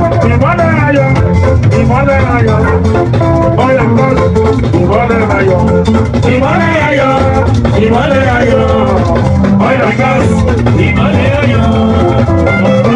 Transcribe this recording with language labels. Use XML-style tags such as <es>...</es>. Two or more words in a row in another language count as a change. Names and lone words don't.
<yo>Ìmọ́lẹ̀ ayọ̀, ìmọ́lẹ̀ ayọ̀.</yo> <en>Oil and gas,</en> <yo>Ìmọ́lẹ̀ ayọ̀, ìmọ́lẹ̀ ayọ̀, ìmọ́lẹ̀ ayọ̀,</yo> <en>oil and gas,</en> <yo>ìmọ́lẹ̀ ayọ̀.</yo>